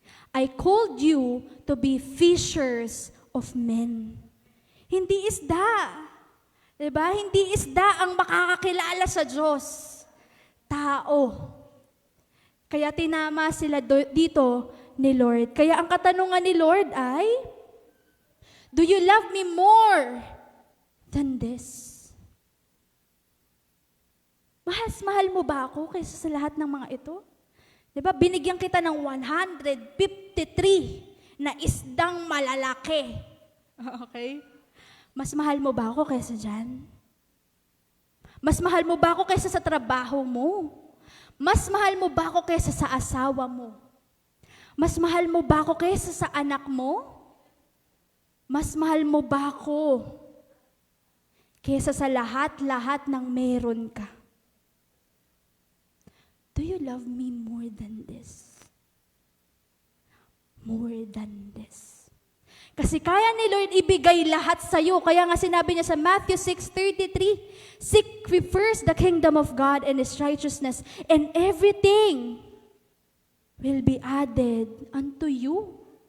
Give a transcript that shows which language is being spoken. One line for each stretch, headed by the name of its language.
English: I called you to be fishers of men.
Filipino: Hindi isda. Diba? Hindi isda ang makakakilala sa Diyos. Tao. Kaya tinama sila dito ni Lord. Kaya ang katanungan ni Lord ay,
English: do you love me more than this?
Filipino: Mahal mo ba ako kaysa sa lahat ng mga ito? Diba? Binigyan kita ng 153 na isdang malalaki. Okay? Mas mahal mo ba ako kaysa dyan? Mas mahal mo ba ako kaysa sa trabaho mo? Mas mahal mo ba ako kaysa sa asawa mo? Mas mahal mo ba ako kaysa sa anak mo? Mas mahal mo ba ako kaysa sa lahat-lahat ng meron ka?
English: Do you love me more than this? More than this.
Filipino: Kasi kaya ni Lord ibigay lahat sa iyo. Kaya nga sinabi niya sa
English: Matthew 6:33, seek first the kingdom of God and His righteousness, and everything will be added unto you.